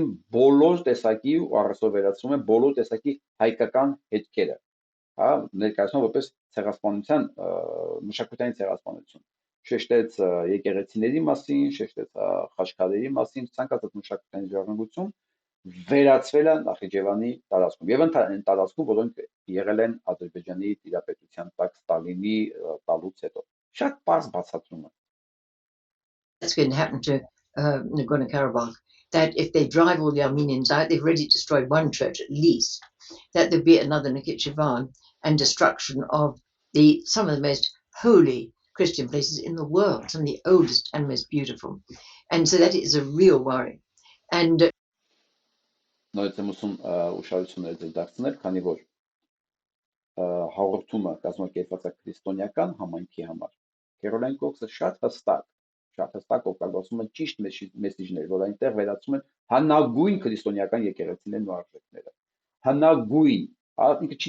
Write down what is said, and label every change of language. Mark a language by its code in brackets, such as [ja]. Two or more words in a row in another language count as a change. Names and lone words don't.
[hy] բոլոր տեսակի ու առեսօր վերացվում են բոլոր տեսակի հայկական հետքերը, հա, ներկայացնում որպես ցեղասպանության, մշակութային ցեղասպանություն, շեշտեց եկեղեցիների մասին, շեշտեց խաչքարերի մասին, ցանկացած մշակութային ժառանգություն վերացվել է Նախիջևանի տարածքում եւ այն տարածքում, որոնք եղել են Ադրբեջանի տիրապետության տակ Ստալինի տալուց հետո։ Շատ պարզ բացատրում է։ [en] That's going to happen to Nagorno-Karabakh, that if they drive all the Armenians out, they've already destroyed one church at least, that there'll be another Nakhchivan and destruction of some of the most holy Christian places in the world, some of the oldest and most beautiful. And so that is a real worry. And [hy] նորից եմ ուսում ուշադրությունները ձեր դարձնել, քանի որ հաղորդումը կազմակերպված է քրիստոնեական համայնքի համար։ Քերոլայն Քոքսը շատ հստակ օգտագործում է ճիշտ մեսիջներ, որ այնտեղ վերացում են հնագույն քրիստոնեական եկեղեցիներն ու արժեքները։ Հնագույն, ինքը չի